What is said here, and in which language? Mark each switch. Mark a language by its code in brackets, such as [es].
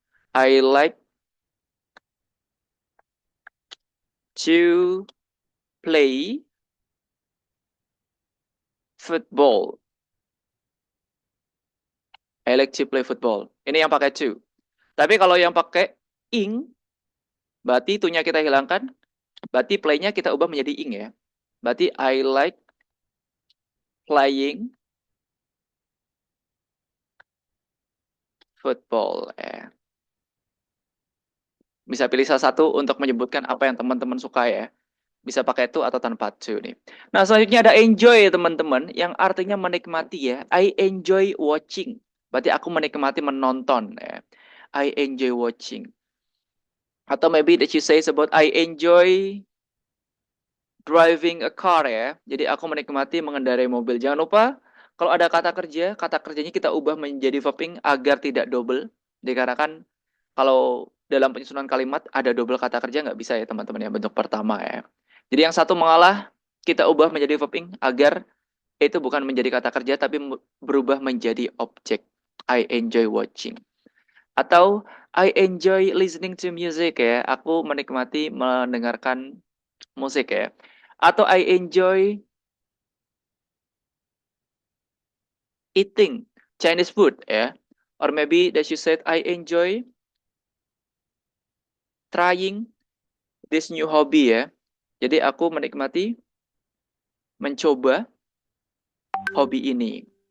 [en] I like to play football. I like to play football. [id] Ini yang pakai to. Tapi kalau yang pakai ing, berarti to-nya kita hilangkan. Berarti play-nya kita ubah menjadi ing ya. Berarti [en] I like playing football. [id] Bisa pilih salah satu untuk menyebutkan apa yang teman-teman suka ya. Bisa pakai to atau tanpa to nih. Nah selanjutnya ada enjoy teman-teman. Yang artinya menikmati ya. [en] I enjoy watching. [id] Berarti aku menikmati menonton ya. I enjoy watching. Atau [en] maybe that you say about I enjoy driving a car ya. [id] Jadi aku menikmati mengendarai mobil. Jangan lupa kalau ada kata kerjanya kita ubah menjadi verbing agar tidak double. Dikarenakan kalau dalam penyusunan kalimat ada double kata kerja nggak bisa ya teman-teman ya bentuk pertama ya. Jadi yang satu mengalah kita ubah menjadi verbing agar itu bukan menjadi kata kerja tapi berubah menjadi objek. [en] I enjoy watching. [id] Atau [en] I enjoy listening to music ya. [id] Aku menikmati mendengarkan musik ya. Atau [en] I enjoy eating Chinese food ya. Or maybe that you said I enjoy trying this new hobby ya. [id] Jadi aku menikmati mencoba hobi ini.